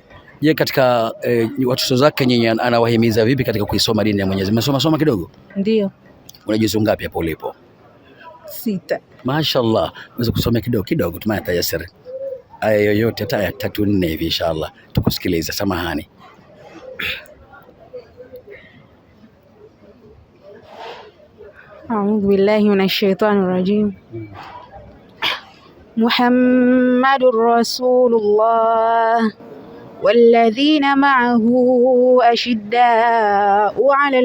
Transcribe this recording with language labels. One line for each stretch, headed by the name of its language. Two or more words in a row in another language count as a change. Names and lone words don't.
Swahili: Je, katika watoto zake nyinyi anawahimiza vipi katika kuisoma dini ya Mwenyezi Mungu? Soma kidogo? Ndio. Unajizu ngapi hapo ulipo? 6. Mashaallah. Unaweza kusomea kidogo tumaya tayasir. Aya yoyote hata aya 3-4 hivi inshallah. Tukusikiliza, samahani.
Arabic: أعوذ بالله من الشيطان الرجيم. محمد رسول الله والذين معه أشداء على